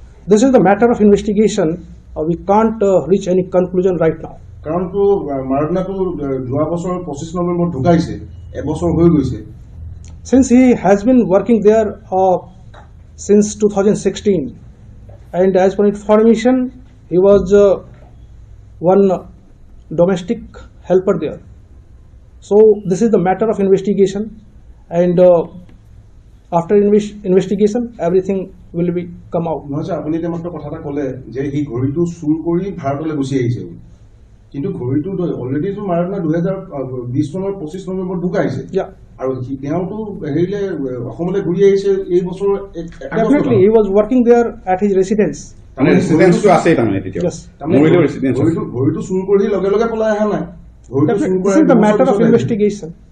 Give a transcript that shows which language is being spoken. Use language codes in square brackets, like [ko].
[en] This is the matter of investigation. We can't reach any conclusion right now. [as] কাৰণ তো মাৰাডোনাটো যোৱা বছৰ 25 নৱেম্বৰ ঢুকাইছে এবছৰ হৈ গৈছে [en] Since he has been working there since 2016 and as per information he was one domestic helper there. So this is the matter of investigation and after investigation everything will be come out. [as] নহয় sir আপুনি এতিয়া মাত্ৰ কথা এটা ক'লে যে এই ঘড়িটো চুৰ কৰি ভাৰতলৈ গুচি আহিছে কিন্তু ঘড়িটো অলৰেডি তো মাৰাডোনা 2020 চনৰ 25 নৱেম্বৰ ঢুকাইছে আৰু তেওঁটো হেৰিলে অসমলৈ ঘূৰি আহিছে এই বছৰ [en] Definitely he was working there at his residence. [as] মানে ৰেসিডেন্সটো আছে তাৰমানে তেতিয়া মৰিলে ৰেসিডেন্স ঘড়িটো চুৰ কৰি লগে লগে পলাই আহা নাই [en] This is the matter of investigation.